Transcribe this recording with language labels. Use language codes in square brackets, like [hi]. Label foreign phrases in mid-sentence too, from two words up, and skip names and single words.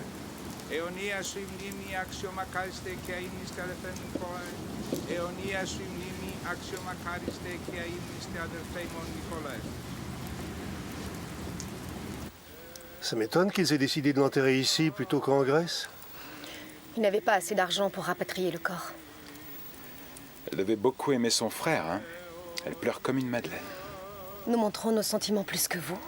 [el] Αιωνία σου η μνήμη αξιομακάριστε και αείμνηστε αδερφέ μου Νικόλαε. Αιωνία σου η μνήμη αξιομακάριστε και αείμνηστε αδερφέ ημών Νικόλαε. [fr] Ça m'étonne qu'ils aient décidé de l'enterrer ici plutôt qu'en Grèce. Ils n'avaient pas assez d'argent pour rapatrier le corps. Elle devait beaucoup aimer son frère, hein. Elle pleure comme une madeleine. Nous montrons nos sentiments plus que vous.